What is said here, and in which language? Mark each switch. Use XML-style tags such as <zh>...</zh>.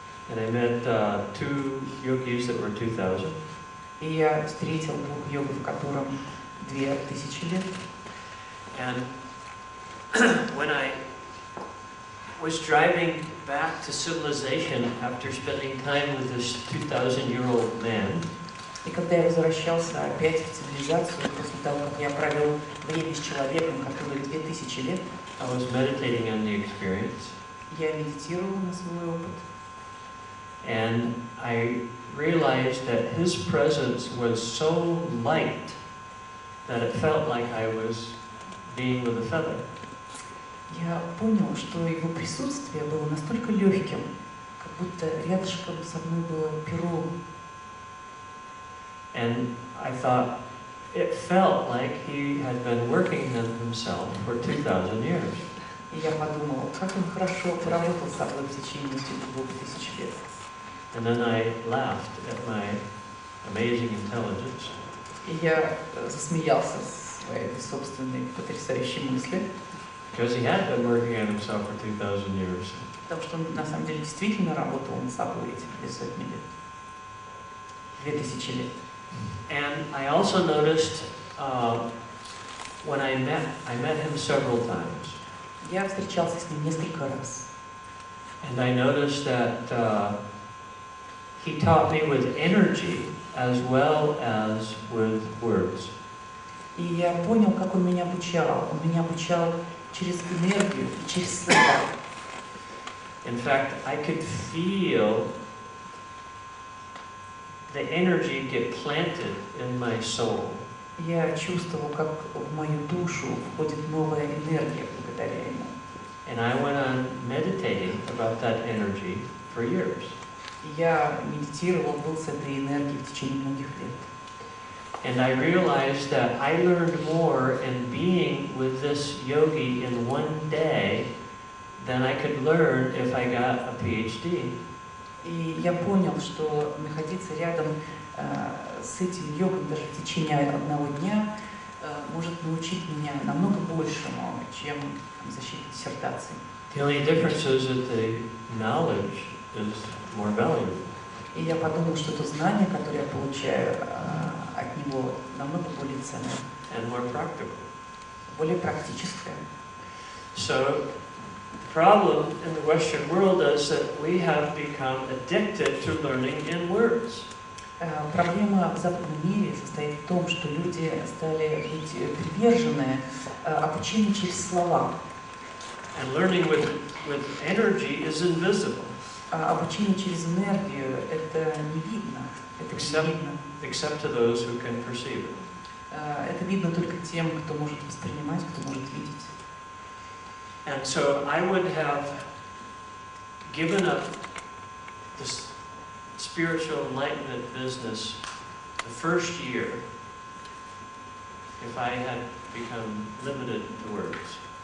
<en>And I met two yogis that were 2,000.</en> <ru>И я встретил двух йогов, которым 2000 лет.</ru> <en>And when I was driving back to civilization after spending time with this 2,000-year-old man,</en> <ru>и когда я возвращался опять в цивилизацию, после того, как я провел время с человеком, который 2000 лет,</ru> <en>I was meditating on the experience.</en> <ru>Я медитировал на свой опыт.</ru> <en>And I realized that his presence was so light that it felt like I was being with a feather.</en> <ru>Я понял, что его присутствие было настолько легким, как будто рядышком со мной было перо.</ru> <en>And I thought it felt like he had been working on himself for 2,000 years.</en> <ru>И я подумал, как он хорошо поработал со мной в течение этих 2000 лет.</ru> <en>And then I laughed at my amazing intelligence.</en> <ru>И я засмеялся своей собственной потрясающей мысли.</ru> <en>Because he had been working on himself for 2,000 years.</en> <ru>Потому что он на самом деле действительно работал над собой эти 2 сотни лет. 2000 лет.</ru> <en>And I also noticed when I met him several times.</en> <ru>Я встречался с ним несколько раз.</ru> <en>And I noticed that he taught me with energy as well as with words.</en> <ru>И я понял, как он меня обучал. Он меня обучал через энергию и через слова.</ru> <en>In fact, I could feel the energy get planted in my soul.</en> <ru>Я чувствовал, как в мою душу входит новая энергия благодаря ему.</ru> <en>And I went on meditating about that energy for years.</en> <ru>Я медитировал, был с этой энергией в течение многих лет.</ru> <en>And I realized that I learned more in being with this yogi in one day than I could learn if I got a PhD.</en> <ru>И я понял, что находиться рядом с этим йогом даже в течение одного дня может научить меня намного большему, чем защита диссертации.</ru> <en>The only difference is that the knowledge is more valuable.</en> <ru>И я подумал, что то знание, которое я получаю от него, намного более ценное.</ru> <en>And more practical.</en> <ru>Более практическое.</ru> <en>So, the problem in the Western world is that we have become addicted to learning in words.</en> <ru>Проблема в западном мире состоит в том, что люди стали быть привержены обучению через слова.</ru> <en>And learning with energy is invisible.</en> <ru>Обучение через энергию – это не видно. Это не видно.</ru> <en>Except to those who can perceive it.</en> <ru>Это видно только тем, кто может воспринимать, кто может видеть.</ru> <en>And so I would have given up this spiritual enlightenment business the first year if I had become limited to words.</en>